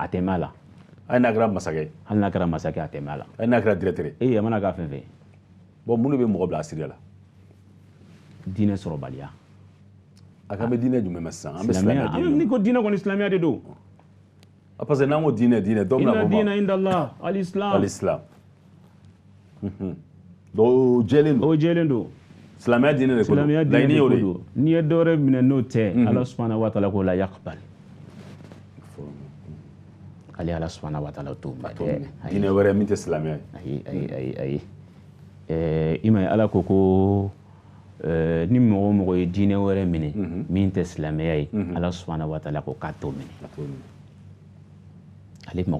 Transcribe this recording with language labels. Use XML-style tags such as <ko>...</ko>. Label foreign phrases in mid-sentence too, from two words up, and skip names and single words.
<bm>hali n'a kɛra masakɛ a tɛ mɛn a la hali n'a kɛra directeur a mana k'a fɛn fɛn bon mun de bɛ mɔgɔ bila asiriya la diinɛ sɔrɔbaliya a kan bɛ diinɛ jumɛn ma sisan an bɛ silamɛya diinɛ ni ko diinɛ kɔni silamɛya de don</bm> <fr>parce que</fr> <bm>n'an ko diinɛ dɔ bɛna bɔ ma</bm> <ar>إن الدين عند الله الإسلام</ar> <bm>donc o jɛlen don silamɛya diinɛ de ko don laɲini y'o de ye n'i ye dɔwɛrɛ minɛ n'o tɛ ala</bm> <ar>سبحانه وتعالى</ar> <bm>ko</bm> <ar>لا يقبل</ar> <bm>ale ala</bm> <ar>سبحانه وتعالى</ar> <bm>t'o mɛn diinɛ wɛrɛ min tɛ silamɛya ye ayi i ma ye ala ko ni mɔgɔ o mɔgɔ ye diinɛ wɛrɛ minɛ min tɛ silamɛya ye ala</bm> <ar>سبحانه وتعالى</ar> <bm>ko k'a t'o minɛ ale mago</bm>